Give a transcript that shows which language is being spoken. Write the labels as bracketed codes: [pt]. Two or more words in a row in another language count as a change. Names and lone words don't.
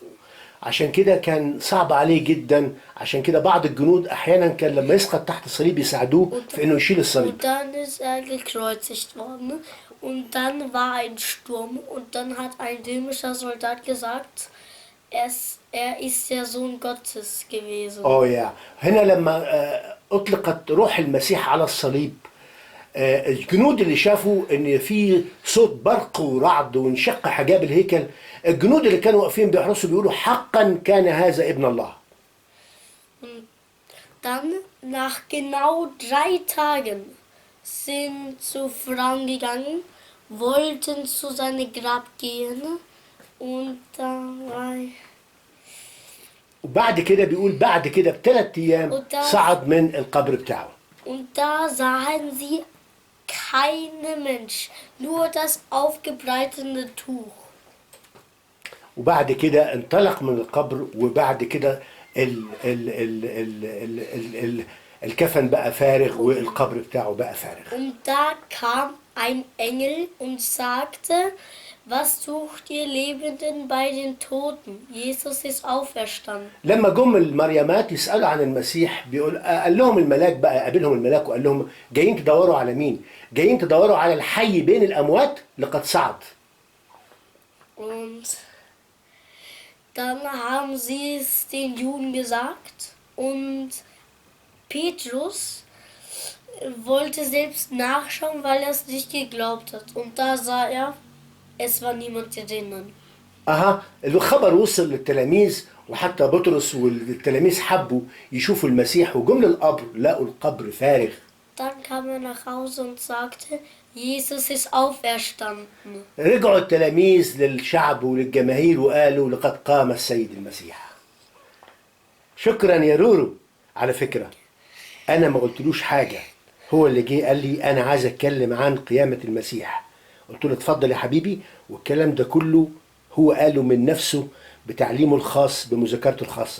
[ar] عشان كده كان صعب عليه جدا، عشان كده بعض الجنود احيانا كان لما يسقط تحت الصليب يساعدوه في انه يشيل الصليب. [de] Und dann ist er gekreuzigt worden. Und dann war ein Sturm und dann hat ein römischer Soldat gesagt, er ist der Sohn Gottes gewesen. [ar] يا هنا لما اطلقت روح المسيح على الصليب، الجنود اللي شافوا ان في صوت برق ورعد وانشق حجاب الهيكل، الجنود اللي كانوا واقفين بيحرسوا بيقولوا حقا كان هذا ابن الله. [de] Und dann nach genau 3 Tagen sind zu Frauen gegangen, wollten zu seinem Grab gehen und dann [ar] وبعد كده بيقول بعد كده ب3 أيام صعد من القبر بتاعه. [de] Und da sahen sie keinen Mensch, nur das aufgebreitete Tuch. [ar] وبعد كده انطلق من القبر، وبعد كده الكفن بقى فارغ والقبر بتاعه بقى فارغ. [de] Und da kam ein Engel und sagte, was sucht ihr Lebenden bei den Toten? Jesus ist auferstanden. [ar] لما جم المريمات يسألوا عن المسيح، قال لهم الملاك بقى، قابلهم الملاك وقال لهم جايين تدوروا على مين؟ جايين تدوروا على الحي بين الأموات لقد صعد. [de] Und dann haben sie es den Juden gesagt und Petrus wollte selbst nachschauen, weil er es nicht geglaubt hat. Und da sah er Es war niemand drinnen. [ar] الخبر وصل للتلاميذ، وحتى بطرس والتلاميذ حبوا يشوفوا المسيح، وجم للقبر لقوا القبر فارغ. [de] Dann kam er nach Hause und sagte, Jesus ist auferstanden. [ar] رجعوا التلاميذ للشعب وللجماهير وقالوا لقد قام السيد المسيح. شكرا يا رورو. على فكرة أنا ما قلتلوش حاجة، هو اللي جه قال لي أنا عايز أتكلم عن قيامة المسيح. قلت له اتفضل يا حبيبي، والكلام ده كله هو قاله من نفسه بتعليمه الخاص بمذاكرته الخاصة.